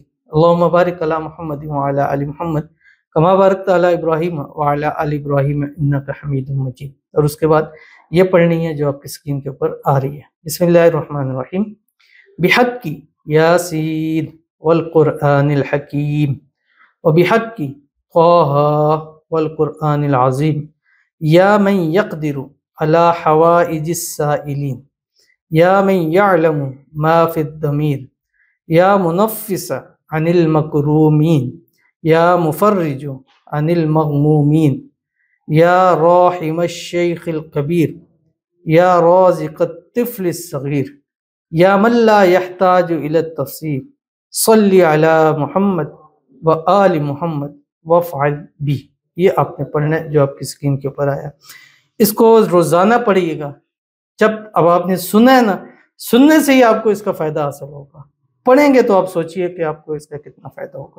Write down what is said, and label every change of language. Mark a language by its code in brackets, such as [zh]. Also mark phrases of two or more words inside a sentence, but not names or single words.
[ar] اللہم بارک علی محمد وعلی آل محمد کما بارکت علی ابراہیم وعلی آل ابراہیم انک حمید مجید۔ [ur] اور اس کے بعد یہ پڑھنی ہے جو آپ کی اسکرین کے اوپر آ رہی ہے۔ [ar] بسم اللہ الرحمن الرحیم۔ بحق یاسین والقرآن الحکیم وبحق طٰہٰ والقرآن العظیم یا من یقدر علی حوائج السائلین یا من یعلم ما فی الضمیر یا منفس عن المکرومین یا مفرج عن المغمومین یا راحم الشیخ الکبیر یا رازق الطفل الصغیر یا من لا یحتاج الی التفسیر صلی علی محمد و آل محمد وفعل بھی۔ [ur] یہ آپ نے پڑھنا ہے جو آپ کی اسکرین کے اوپر آیا۔ اس کو روزانہ پڑھیے گا۔ جب اب آپ نے سنا ہے نا، سننے سے ہی آپ کو اس کا فائدہ حاصل ہوگا، پڑھیں گے تو آپ سوچئے کہ آپ کو اس کا کتنا فائدہ ہوگا۔